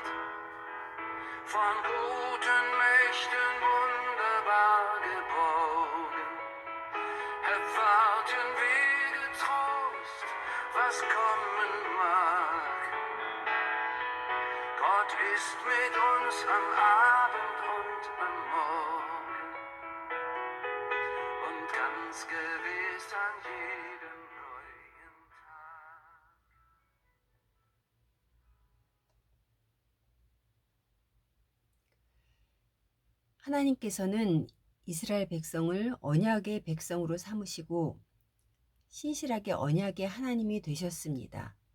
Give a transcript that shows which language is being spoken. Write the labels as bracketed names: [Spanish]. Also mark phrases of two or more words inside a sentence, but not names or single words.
[German] Von guten Mächten wunderbar geborgen, erwarten wir getrost, was kommen mag. Gott ist mit uns am Abend und am Morgen und ganz gewiss an jedem neuen Tag. [Korean] 하나님께서는 이스라엘 백성을 언약의 백성으로 삼으시고 신실하게 언약의 하나님이 되셨습니다.